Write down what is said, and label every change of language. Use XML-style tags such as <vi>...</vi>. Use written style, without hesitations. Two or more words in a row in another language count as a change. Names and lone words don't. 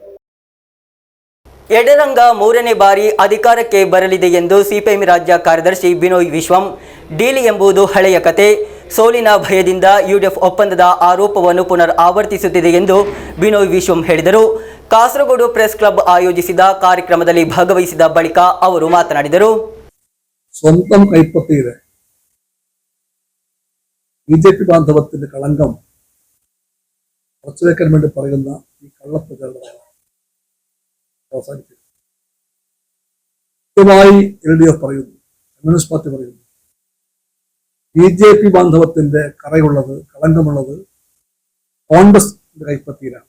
<kn>ಎಡರಂಗ 3ನೇ ಬಾರಿ ಅಧಿಕಾರಕ್ಕೆ ಬರಲಿದೆ ಎಂದು ಸಿಪಿಎಂ ರಾಜ್ಯ ಕಾರ್ಯದರ್ಶಿ ಬಿನೋಯ್ ವಿಶ್ವಂ, ಡೀಲ್ ಎಂಬುದು ಹಳೆಯ ಕತೆ, ಸೋಲಿನ ಭಯದಿಂದ ಯುಡಿಎಫ್ ಒಪ್ಪಂದದ ಆರೋಪವನ್ನು ಪುನರ್ ಆವರ್ತಿಸುತ್ತಿದೆ ಎಂದು ಬಿನೋಯ್ ವಿಶ್ವಂ ಹೇಳಿದರು. ಕಾಸರಗೋಡು ಪ್ರೆಸ್ ಕ್ಲಬ್ ಆಯೋಜಿಸಿದ ಕಾರ್ಯಕ್ರಮದಲ್ಲಿ ಭಾಗವಹಿಸಿದ ಬಳಿಕ ಅವರು ಮಾತನಾಡಿದರು.</kn> <ml>സ്വന്തം കൈപ്പത്തിയിലെ BJP ബാന്ധവത്തിന്റെ കളങ്കം ഉറച്ചുവെക്കാൻ വേണ്ടി പറയുന്ന ഈ കള്ളപ്രചരണം അവസാനിപ്പിക്കും. കൃത്യമായി LDF പറയുന്നു, കമ്മ്യൂണിസ്റ്റ് പാർട്ടി പറയുന്നു, BJP ബാന്ധവത്തിന്റെ കറയുള്ളത്, കളങ്കമുള്ളത് കോൺഗ്രസ് കൈപ്പത്തിയിലാണ്.</ml>